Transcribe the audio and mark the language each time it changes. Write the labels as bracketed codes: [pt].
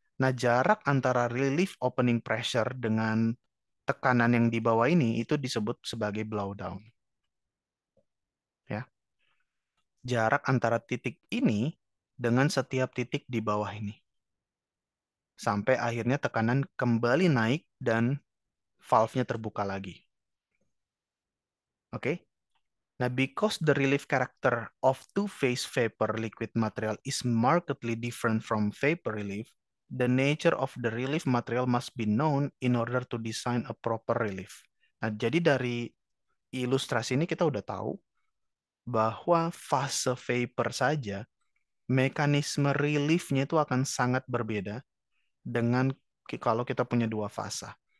[id] Nah, jarak antara relief opening pressure dengan tekanan yang di bawah ini itu disebut sebagai blowdown. Ya, jarak antara titik ini dengan setiap titik di bawah ini. Sampai akhirnya tekanan kembali naik dan valve-nya terbuka lagi. Oke? [en] Nah, because the relief character of two-phase vapor liquid material is markedly different from vapor relief, the nature of the relief material must be known in order to design a proper relief. [id] Nah, jadi dari ilustrasi ini kita udah tahu bahwa fase vapor saja mekanisme reliefnya itu akan sangat berbeda dengan kalau kita punya dua fasa.